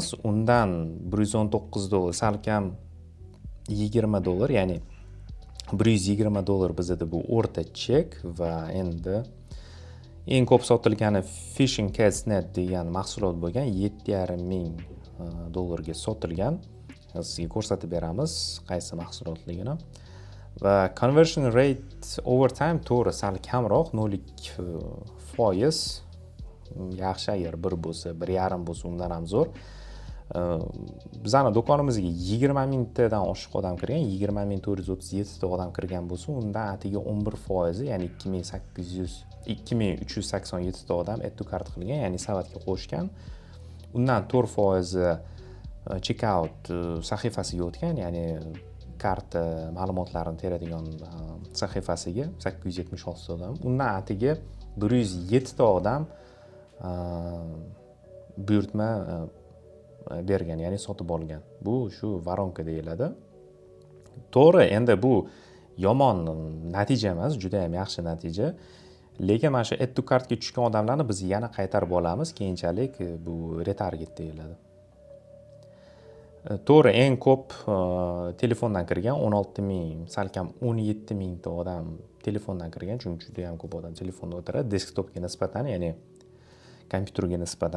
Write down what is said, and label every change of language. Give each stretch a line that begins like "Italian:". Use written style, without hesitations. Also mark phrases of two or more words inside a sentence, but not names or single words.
Uzbek: Undan $119, salkam $20, ya'ni $120 bizda bu o'rta chek va endi eng ko'p sotilgani Fishing Cats Net degan mahsulot bo'lgan, $7,500 ga sotilgan. Sizga ko'rsatib beramiz qaysi mahsulotligini. Va
English: conversion rate over time
Uzbek: to'g'ri sal kamroq, 0.2%. Yaxshi agar 1 bo'lsa, 1.5 bo'lsa undan ham zo'r. Bizning do'konimizga 20,000 dan oshiq odam kirgan, 20,437 ta odam kirgan bo'lsa, undan atiga 11%, ya'ni 2387 ta odam
English: add to cart
Uzbek: qilgan, ya'ni savatga qo'shgan. Undan 4% checkout sahifasiga o'tgan, ya'ni karta ma'lumotlarini teradigan sahifasiga 876 odam, undan atiga 107 ta odam buyurtma bergan, ya'ni sotib olgan. Bu shu voronka deyiladi. To'g'ri, endi bu yomon natija emas, juda ham yaxshi natija. Lekin mana shu
English: add to cartga
Uzbek: tushgan odamlarni biz yana qaytarib olamiz, keyinchalik bu retarget deyiladi. To'g'ri, eng ko'p telefondan kirgan 16.000, salkam 17.000 ta odam telefondan kirgan, chunki juda ham ko'p odam telefonda o'tiradi, desktopga nisbatan, ya'ni kompyuterga nisbatan.